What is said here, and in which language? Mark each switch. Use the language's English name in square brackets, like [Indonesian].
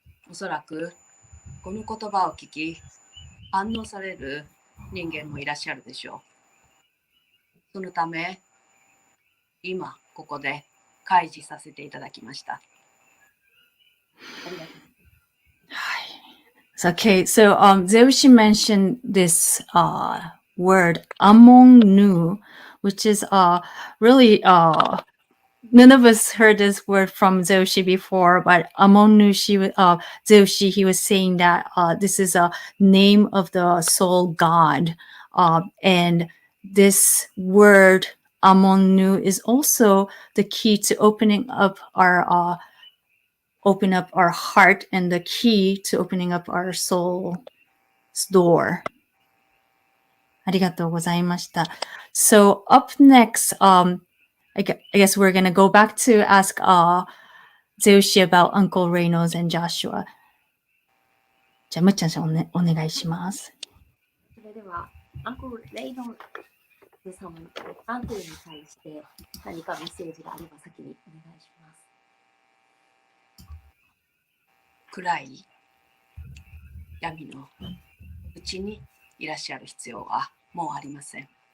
[Japanese] おそらくこの言葉を聞き反応される人間もいらっしゃるでしょう。そのため今ここで開示させていただきました。 [English] Okay, so Zeushi mentioned this word among nu, which is really none of us heard this word from Zeushi before, but among nu, Zeushi, he was saying that this is a name of the soul god, and this word among nu is also the key to opening up our heart and the key to opening up our soul's door. [Japanese] ありがとうございました。 [English] So up next, I guess we're going to go back to ask Zeushi about Uncle Reynolds and Joshua. [Japanese] じゃあ、むっちゃんさんお願いします。それでは、アンクル・レイノルズ様に、アンクルに対して何かメッセージがあれば先にお願いします。暗い闇のうちにいらっしゃる必要はもうありません。